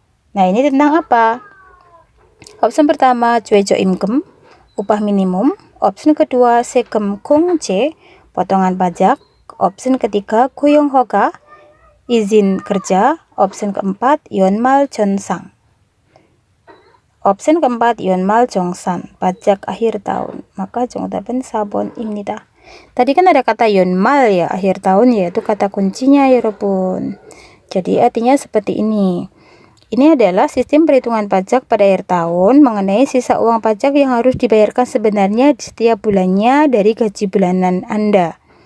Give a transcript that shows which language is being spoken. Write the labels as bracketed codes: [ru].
[id] Nah, ini tentang apa? Opsi pertama [ko] 최저임금, [id] upah minimum. Opsi kedua [ko] 세금 공제, [id] potongan pajak. Opsi ketiga [ko] 고용허가, [id] izin kerja. Opsi keempat [ko] 연말 전상. [id] Opsi keempat [ko] 연말 정산, [id] pajak akhir tahun. [ko] Maka 정답은 4번입니다. [id] Tadi kan ada kata 연말 ya, akhir tahun, yaitu kata kuncinya ya [ko] 여러분. [id] Jadi artinya seperti ini. Ini adalah sistem perhitungan pajak pada akhir tahun mengenai sisa uang pajak yang harus dibayarkan sebenarnya di setiap bulannya dari gaji bulanan Anda.